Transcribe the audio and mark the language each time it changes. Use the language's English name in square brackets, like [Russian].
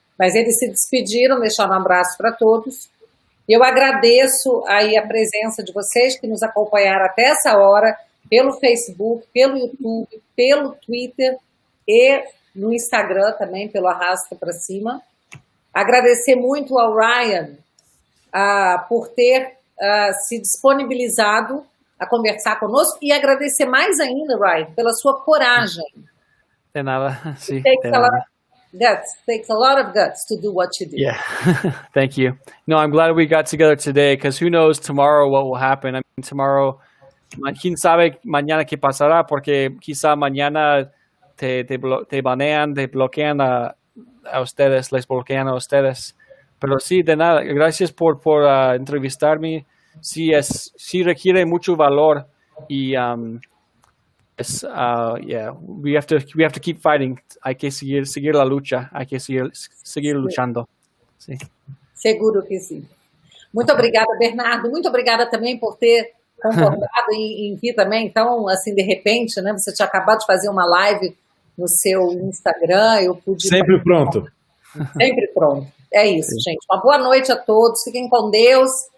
[Portuguese] Mas eles se despediram, deixaram um abraço para todos. Eu agradeço aí a presença de vocês que nos acompanharam até essa hora, pelo Facebook, pelo YouTube, pelo Twitter e no Instagram também, pelo Arrasta para Cima. Agradecer muito ao Ryan por ter se disponibilizado a conversar conosco e agradecer mais ainda, Ryan, pela sua coragem. [Spanish] De nada. Sí, [English] Takes a lot of guts to do what you do. Yeah, thank you. No, I'm glad we got together today because who knows tomorrow what will happen. I mean, tomorrow, [Spanish] quién sabe mañana qué pasará porque quizá mañana te banean, te bloquean a ustedes, les bloquean a ustedes. Pero sí, de nada, gracias por entrevistarme. Sí, requiere mucho valor y [English] yeah, we have to keep fighting. [Spanish] Hay que seguir la lucha, hay que seguir luchando. Sí. [Portuguese] Seguro que sim. Muito obrigada, Bernardo. Muito obrigada também por ter concordado em vir também. Então, assim, de repente, né? Você tinha acabado de fazer uma live no seu Instagram, eu pude... Sempre pronto. Sempre pronto. É isso, gente. Uma boa noite a todos. Fiquem com Deus.